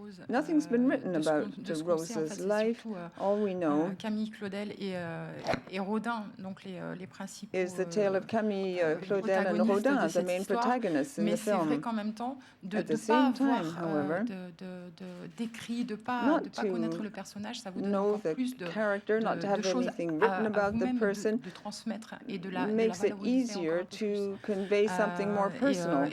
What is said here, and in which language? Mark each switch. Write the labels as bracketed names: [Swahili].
[English] Nothing's been written about Rose's life. All we know [French] Camille Claudel et Rodin, donc les principaux, [English] is the tale of Camille Claudel and Rodin, the main protagonists in the film. [French] Mais c'est vrai qu'en même temps, de ne pas avoir d'écrit, de pas connaître le personnage, ça vous donne encore plus de choses à vous-même de transmettre et de la [English] makes it easier to convey something more personal.